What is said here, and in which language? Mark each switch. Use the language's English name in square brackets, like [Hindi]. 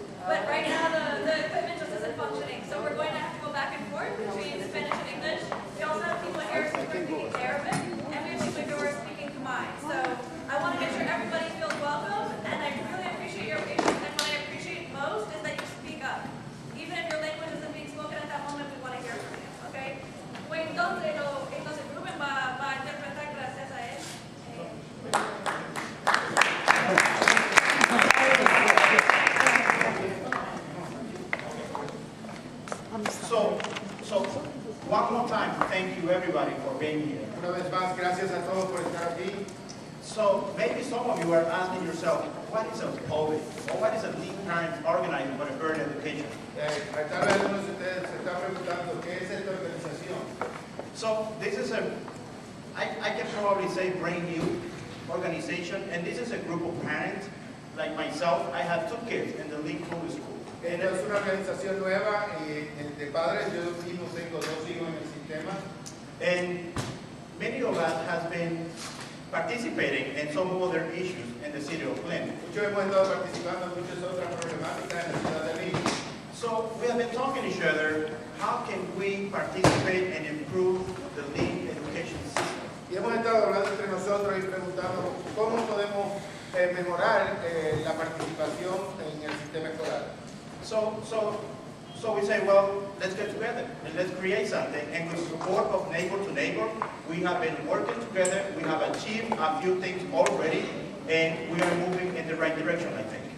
[English] But right now the equipment just isn't functioning. So we're going to have to go back and forth between Spanish and English. We also have people here who are speaking Arabic, and we have people who are speaking Khmer. So I want to make sure everybody feels welcome, and I really appreciate your patience. And what I appreciate most is that you speak up. Even if your language isn't being spoken at that moment, we want to hear from you, ¿okay? [Spanish] Pues entonces, el grupo va a interpretar gracias a él. [English] So one more time, thank you everybody for being here. [Spanish] Una vez más, gracias a todos por estar aquí. [English] So maybe some of you are asking yourself, what is a POBE? Or what is a Lead Parents Organizing for the Early Education? [Spanish] Tal vez algunos de ustedes se están preguntando qué es esta organización. [English] So this is I can probably say brand new organization, and this is a group of parents like myself. I have 2 kids in the Lead Public School. [Spanish] Esta es una organización nueva de padres. Yo mismo tengo 2 hijos en el sistema. [English] And many of us have been participating in some other issues in the city of Lynn. [Spanish] Muchos hemos estado participando en muchas otras problemáticas en la ciudad de Lynn. [English] So we have been talking to each other, how can we participate and improve the Lean education system? [Spanish] Y hemos estado hablando entre nosotros y preguntando cómo podemos mejorar la participación en el sistema escolar. [English] So we say, well, let's get together and let's create something. And with support of neighbor to neighbor, we have been working together. We have achieved a few things already, and we are moving in the right direction, I think.